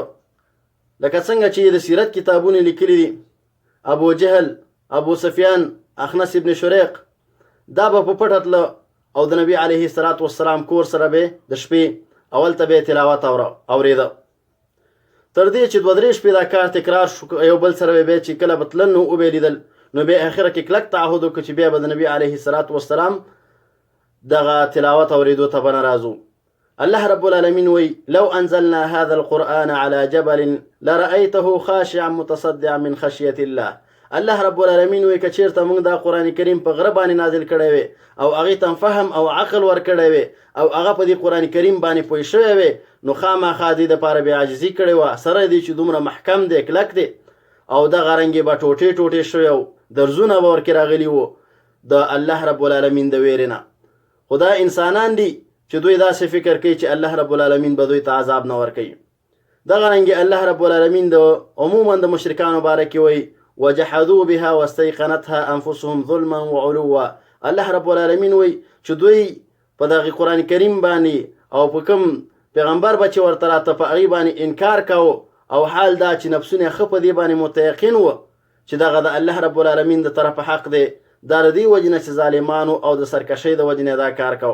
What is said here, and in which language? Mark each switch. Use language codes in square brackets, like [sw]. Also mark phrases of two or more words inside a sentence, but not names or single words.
[ps] لکه څنګه چې د سیرت کتابونه لیکلي دي، ابو جهل، ابو سفیان، اخنس ابن شریق دا به په پټه تله او د نبي [ar] علیه الصلاة والسلام [ps] کور سره به د شپې اول ته به تلاوت اورېده. تر دې چې 2-3 شپې دا کار تکرار شو، یو بل سره به چې کله به تلل نو وبه لیدل، نو بیا اخره کې کلک تعهد وکړه چې بیا به د نبي [ar] علیه الصلاة والسلام [ps] دغه تلاوت اورېدو ته به نه راځو. [ar] الله رب العالمین وی لو انزلنا هذا القرآن على جبل لرأيته خاشعا متصدعا من خشية الله. الله رب العالمین [ps] وی که چیرته موږ دا قرآن کریم په غره باندې نازل کړی وی او هغې ته فهم او عقل ورکړی وی او هغه په دې قرآن کریم باندې پوه شوی وی، نو خامخا دې دپاره بې عاجزي کړې وه، سره دې چې دومره محکم دی، کلک دی، او دغه رنګې به ټوټې ټوټې شوی او درزونه به ورکې راغلي وو د [ar] الله رب العالمین [ps] د ویرې نه. خو دا انسانان دي چې دوی داسې فکر کوي چې [ar] الله رب العالمین [ps] به دوی ته عذاب نه ورکوي. دغه رنګې [ar] الله رب العالمین [ps] د عموما د مشرکانو باره کې وایي [ar] وجحدوا بها واستيقنتها انفسهم ظلما وعلوا. الله رب العالمین [ps] وایي چې دوی په دغه قرآن کریم باندې او په کوم پیغمبر به چې ورته راته په هغې باندې انکار کوو، او حال دا چې نفسونه یې ښه په دې باندې متیقن وه چې دغه د [ar] الله رب العالمین [ps] د طرفه حق دی. دا د دې وجې نه چې ظالمانو او د سرکشۍ د وجې نه دا کار کو.